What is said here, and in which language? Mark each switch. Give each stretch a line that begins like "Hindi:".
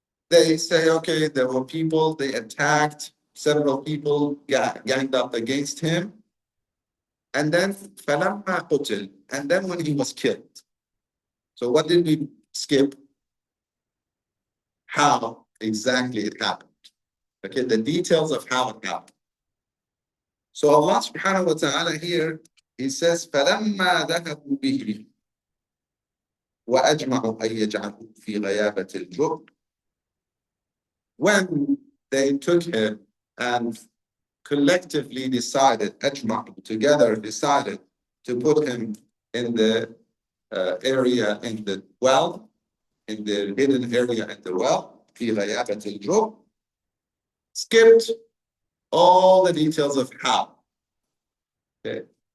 English: They say, okay, there were people, they attacked, several people ganged up against him. And then,
Arabic: فَلَمَّا قُتِلْ,
English: and then when he was killed. So what did we skip? How exactly it happened. Okay, the details of how it happened. So Allah subhanahu wa ta'ala here, He says,
Arabic: فَلَمَّا ذَهَبُوا بِهِ وَأَجْمَعُوا أَن يَجْعَلُوهُ فِي غَيَابَةِ الْجُبِّ.
English: When they took him and collectively decided, أجمعوا, together decided to put him in the area in the well, in the hidden area in the well,
Arabic: في غيابة الجُبِّ,
English: skipped all the details of how. Okay.